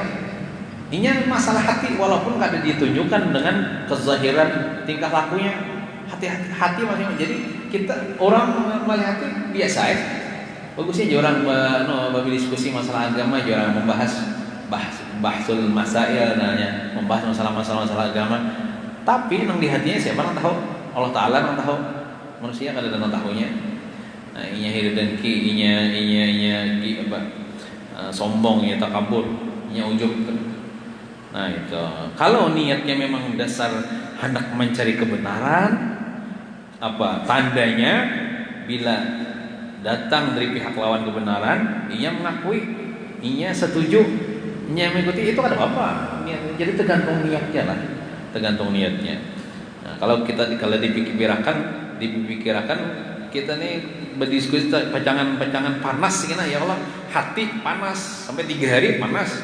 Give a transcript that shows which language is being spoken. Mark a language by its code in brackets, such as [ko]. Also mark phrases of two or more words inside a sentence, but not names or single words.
[bjn] Ini masalah hati walaupun kada ditunjukkan dengan kezahiran tingkah lakunya, hati maksudnya. [id] Jadi kita orang melihat hati biasa ya. Bagusnya orang berdiskusi masalah agama, orang bahsul masail namanya, membahas masalah agama. [bjn] Tapi nang di hatinya siapa nang tahu? Allah Taala nang tahu. Manusia kada nang tahunya. Nah, inya hidup dan ki, inya sombong, inya takabur, inya ujub. [id] Nah itu, kalau niatnya memang dasar hendak mencari kebenaran, apa tandanya bila datang dari pihak lawan kebenaran, ia mengakui, ia setuju, ia mengikuti, itu ada apa? Jadi tergantung niatnya lah, tergantung niatnya. [bjn] Nah, kalau dipikirkan kita nih berdiskusi pecangan panas, [ar] ya Allah, [bjn] hati panas sampai 3 hari panas.